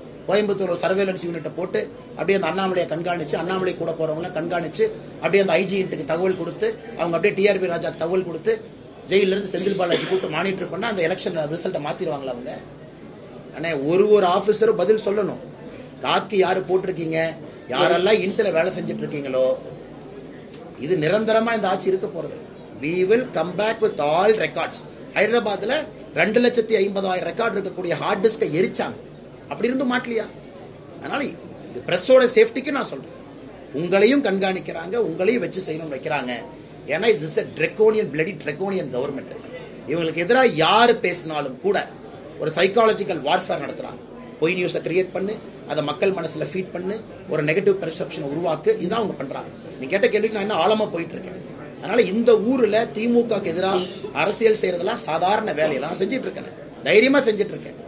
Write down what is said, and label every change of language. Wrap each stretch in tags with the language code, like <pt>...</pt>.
<ta>Coimbatore surveillance யூனிட்டை போட்டு அப்படியே அந்த அண்ணாமலையை கண்காணிச்சு, அண்ணாமலை கூட போறவங்கள கண்காணிச்சு, அப்படியே அந்த ஐஜி இன்ட்டுக்கு தகவல் கொடுத்து, அவங்க அப்படியே டிஆர்பி ராஜாக்கு தகவல் கொடுத்து, ஜெயிலிருந்து செந்தில் பாலாஜி கூப்பிட்டு மானிட்டர் பண்ணா அந்த எலெக்ஷன் ரிசல்ட்டை மாத்திடுவாங்களா அவங்க? அண்ணே ஒரு ஆஃபீஸரும் பதில் சொல்லணும். காக்கி யாரு போட்டிருக்கீங்க, யாரெல்லாம் இன்ட்ல வேலை செஞ்சுட்டு இருக்கீங்களோ, இது நிரந்தரமா இந்த ஆட்சி இருக்க போறது.</ta> <en>we will come back with all records.</en> <ta>ஹைதராபாத்ல 2,50,000 ரெக்கார்ட் இருக்கக்கூடிய ஹார்ட் டிஸ்கை எரிச்சாங்க. அப்படி இருந்தும் மாட்டலையா? அதனால இது பிரஸோட சேஃப்டிக்கு நான் சொல்றேன். உங்களையும் கண்காணிக்கிறாங்க, உங்களையும் வச்சு செய்யணும் வைக்கிறாங்க. ஏன்னா</ta> <en>It's a draconian, bloody draconian government.</en> <ta>இவங்களுக்கு எதிராக யாரு பேசினாலும் கூட ஒரு சைக்காலஜிக்கல் வார்ஃபேர் நடத்துறாங்க. பொய் நியூஸை கிரியேட் பண்ணு, அதை மக்கள் மனசுல ஃபீட் பண்ணு, ஒரு நெகட்டிவ் பெர்செப்ஷனை உருவாக்கு. இதான் அவங்க பண்றாங்க. நீ கேட்ட கேள்விக்கு நான் இன்னும் ஆழமா போயிட்டு இருக்கேன். அதனால இந்த ஊர்ல திமுகக்கு எதிராக அரசியல் செய்யறதெல்லாம் சாதாரண வேலையெல்லாம் செஞ்சுட்டு இருக்கேன். தைரியமா செஞ்சுட்டு இருக்கேன்.</ta>